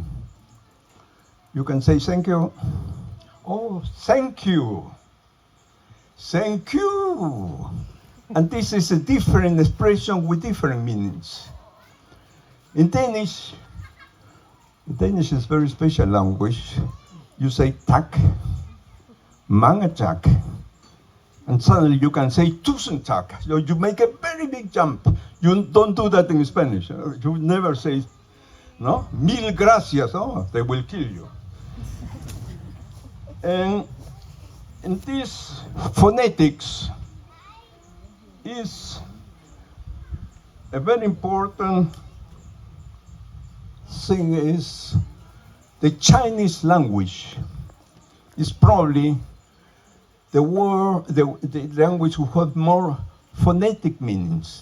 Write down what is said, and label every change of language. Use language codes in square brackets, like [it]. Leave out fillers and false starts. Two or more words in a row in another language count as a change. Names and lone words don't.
[en] You can say thank you. Oh, thank you. Thank you. And this is a different expression with different meanings. In Danish is a very special language. You say [da] tak, mange tak, [en] and suddenly you can say [da] tusen tak. [en] So you make a very big jump. You don't do that in Spanish. You never say, [es] no, mil gracias. [en] Oh, they will kill you. And this phonetics is a very important thing. Is the Chinese language is probably the language who have more phonetic meanings.